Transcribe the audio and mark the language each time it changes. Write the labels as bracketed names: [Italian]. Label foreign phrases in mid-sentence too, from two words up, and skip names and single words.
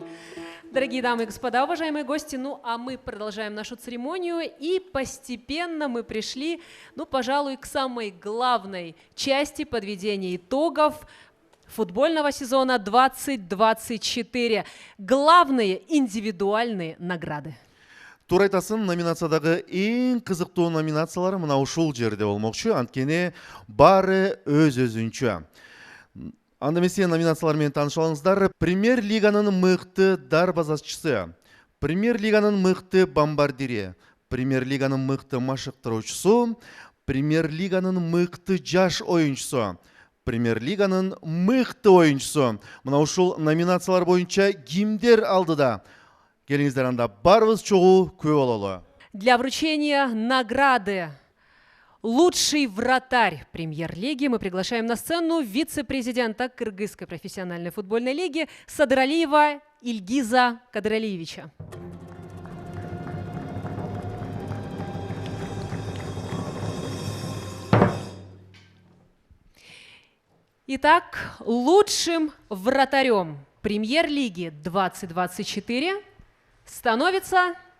[Russian] Дорогие дамы и господа, уважаемые гости, ну а мы продолжаем нашу церемонию, и постепенно мы пришли, ну, пожалуй, к самой главной части подведения итогов футбольного сезона 2024. Главные индивидуальные награды. [Kyrgyz] Тура айтасын, номинациядағы ең қызықты номинациялар мынау ушул жерде болмокчу, анткени бары өз-өзүнчө. Анда эмесе номинациялар менен таанышып алыңыздар. Премьер лиганын мыкты дарбазачысы, Премьер лиганын мыкты бомбардири, Премьер лиганын мыкты машыктыруучусу, Премьер лиганын мыкты жаш оюнчусу, Премьер лиганын мыкты оюнчусу. Мына ушул номинациялар боюнча кимдер алдыда? Келиңиздер, анда барыбыз чогуу көп бололу. [Russian] Для вручения награды «Лучший вратарь премьер-лиги» мы приглашаем на сцену вице-президента Кыргызской профессиональной футбольной лиги Садыралиева Ильгиза Кадыралиевича. Итак, лучшим вратарем премьер-лиги 2024 становится